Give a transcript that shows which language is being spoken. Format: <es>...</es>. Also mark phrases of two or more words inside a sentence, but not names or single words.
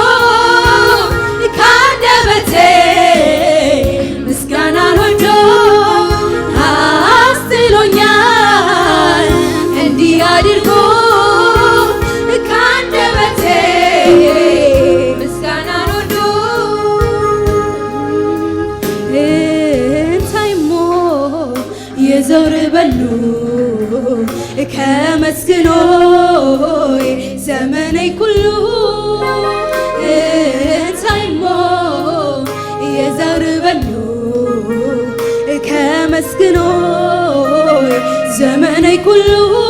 <am>ካንደበቴ ምስጋና ወርዶ አስጥሎኛል። እንዲህ አድርጎ ካንደበቴ ምስጋና ወርዶ</am> <ti>እንታይሞ የዘውር በሉ ከመስግኖይ ዘመነይ ኩሉ እንታይሞ የዘውር በሉ ከመስግኖይ ዘመነይ ኩሉ</ti>